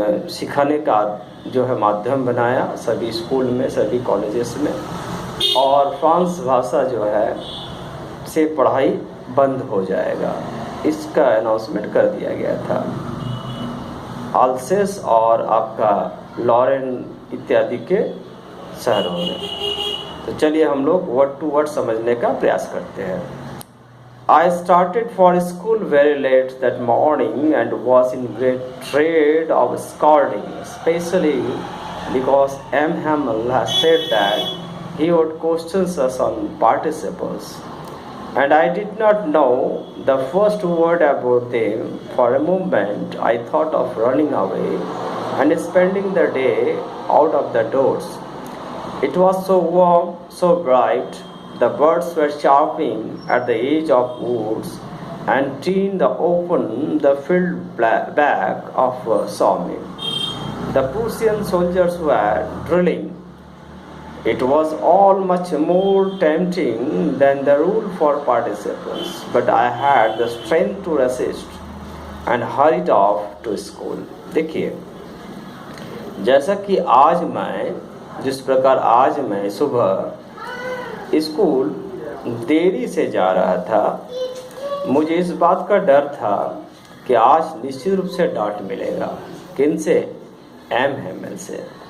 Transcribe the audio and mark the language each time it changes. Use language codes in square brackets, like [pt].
[hi] सिखाने का जो है माध्यम बनाया सभी स्कूल में, सभी कॉलेजेस में, और फ्रांस भाषा जो है से पढ़ाई बंद हो जाएगा, इसका अनाउंसमेंट कर दिया गया था अल्सेस और आपका लॉरेन इत्यादि के शहरों में। तो चलिए हम लोग वर्ड टू वर्ड समझने का प्रयास करते हैं। [en] I started for school very late that morning and was in great dread of scolding, especially because M. Hamel has said that he would question us on participles. And I did not know the first word about them. For a moment I thought of running away and spending the day out of the doors. It was so warm, so bright, the birds were chirping at the edge of woods, and in the open the field back of a sawmill. The Prussian soldiers were drilling. It was all much more tempting than the rule for participants, but I had the strength to resist and hurried off to school. [hi] देखिए, जैसा कि आज मैं, जिस प्रकार आज मैं सुबह स्कूल देरी से जा रहा था, मुझे इस बात का डर था कि आज निश्चित रूप से डांट मिलेगा। किन से? एम हेमल से।